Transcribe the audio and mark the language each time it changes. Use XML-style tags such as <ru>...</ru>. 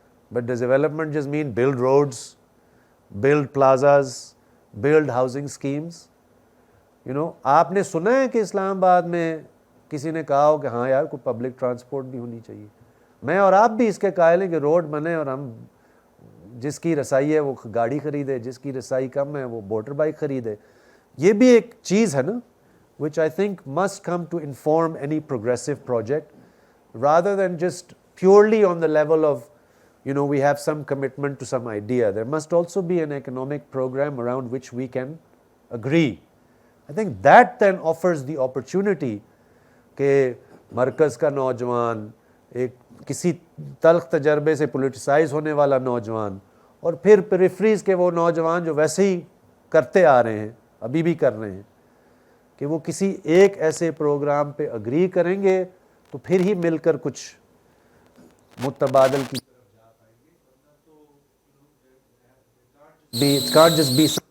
<en>But does development just mean build roads, build plazas, build housing schemes.</en> <ur>آپ نے سنا ہے کہ اسلام آباد میں کسی نے کہا ہو کہ ہاں یار کوئی پبلک ٹرانسپورٹ بھی ہونی چاہیے. میں اور آپ بھی اس کے قائل ہیں کہ روڈ بنے اور ہم جس کی رسائی ہے وہ گاڑی خریدے, جس کی رسائی کم ہے وہ موٹر بائک خریدے. یہ بھی ایک چیز ہے نا</ur> <en>which I think must come to inform any progressive project rather than just purely on the level of we have some commitment to some idea. There must also be an economic program around which we can agree. I think that then offers the opportunity</en> <ur>کہ مرکز کا نوجوان, ایک کسی تلخ تجربے سے politicise ہونے والا نوجوان, اور پھر پریفریز کے وہ نوجوان جو ویسے ہی کرتے آ رہے ہیں, ابھی بھی کر رہے ہیں, کہ وہ کسی ایک ایسے پروگرام پہ اگری کریں گے تو پھر ہی مل کر کچھ متبادل کی</ur> <en>it can't just be</en>